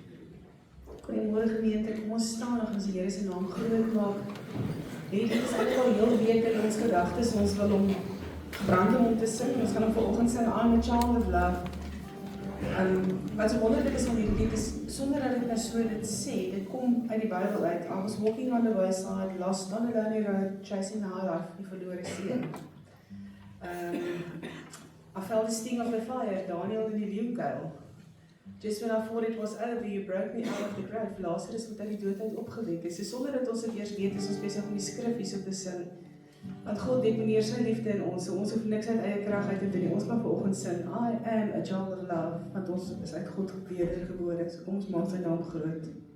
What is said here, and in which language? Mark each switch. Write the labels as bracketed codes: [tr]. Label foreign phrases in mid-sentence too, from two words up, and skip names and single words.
[af] Goeiemôre gemeente, kom ons staan en ons die Here se naam groot maak. Dit is eintlik al heel week in ons gedagtes, ons wil hom gebrand om te sing. Ons gaan hom vanoggend sing aan met Child of Love. Wat so wonderlik is van hierdie lied is, sonder dat ek nou so dit sê, dit kom uit die Bybel uit. [en] I was walking on the wayside, lost on a lonely road, chasing the high life, [af] die verlore seun. [en] I felt the sting of the fire, [af] Daniel in die leeukuil. [en] Just when I thought it was over, you broke me out of the grave. [af] Lazarus moet uit die dood uit opgewek is. So sonder dat ons dit eers weet, is ons besig om die skrif hierso te sing. Want God deponeer sy liefde in ons, so ons hoef niks uit eie krag uit te doen. Ons mag vanoggend sing, [en] I am a child of love, [af] want ons is uit God gebore, so kom ons maak sy naam groot.